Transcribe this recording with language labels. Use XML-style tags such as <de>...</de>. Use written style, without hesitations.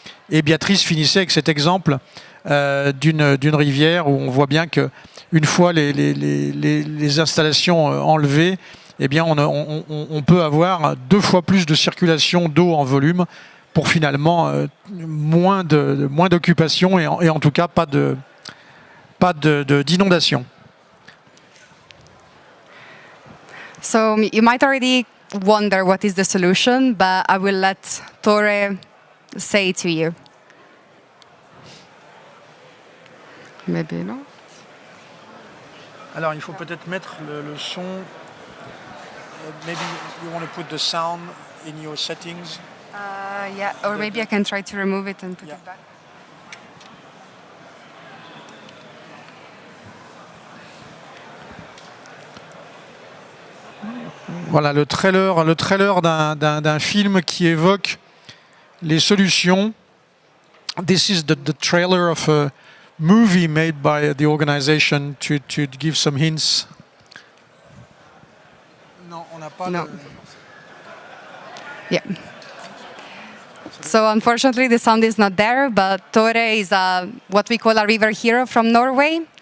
<fr>Et Beatrice finissait avec cet exemple d'une rivière où on voit bien qu'une fois les installations enlevées, eh bien, on peut avoir 2 fois plus de circulation d'eau en volume pour finalement moins d'occupation et en tout cas pas d'inondation.</fr> <en>So you might already wonder what is the solution, but I will let Tore say it to you. Maybe not.</en> <fr>Alors, il faut peut-être mettre le son.</fr> <en>Maybe you want to put the sound in your settings. Yeah, or maybe I can try to remove it and put it back.</en> <fr>Voilà le trailer d'un film qui évoque les solutions.</fr> <en>This is the trailer of a movie made by the organization to give some hints.</en> <fr>Non, on n'a pas.</fr> <en>No. Yeah. So unfortunately, the sound is not there, but Tore is what we call a river hero from Norway.</en>